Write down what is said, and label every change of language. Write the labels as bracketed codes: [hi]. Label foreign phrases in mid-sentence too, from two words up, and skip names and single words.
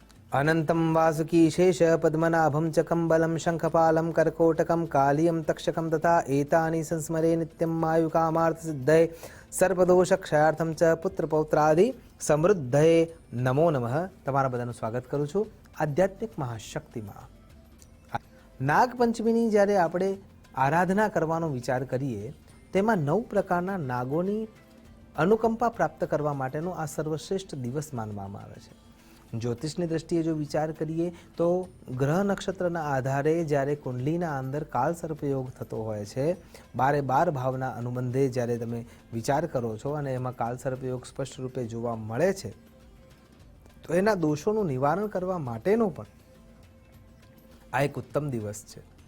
[sa] अनंतं वासुकी शेष पद्मनाभं च कम्बलं शंखपालं कर्कोटकं कालियं तक्षकं तथा एतानि संस्मरे नित्यं आयुकामार्थसिद्धये सर्पदोषक्षयार्थं च पुत्रपौत्रादि समृद्धये नमो नमः। [gu] તમારા બધાનું સ્વાગત કરું છું આધ્યાત્મિક મહાશક્તિમાં। નાગપંચમીની જ્યારે આપણે આરાધના કરવાનો વિચાર કરીએ તેમાં 9 પ્રકારના નાગોની અનુકંપા પ્રાપ્ત કરવા માટેનો આ સર્વશ્રેષ્ઠ દિવસ માનવામાં આવે છે। જ્યોતિષની દ્રષ્ટિએ જો વિચાર કરીએ તો ગ્રહ નક્ષત્રના આધારે જ્યારે કુંડલીના અંદર કાળ સર્પયોગ થતો હોય છે, 12 ભાવના અનુબંધે જ્યારે તમે વિચાર કરો છો અને એમાં કાળ સર્પયોગ સ્પષ્ટ રૂપે જોવા મળે છે, તો એના દોષોનું નિવારણ કરવા માટેનો પણ આ એક ઉત્તમ દિવસ છે।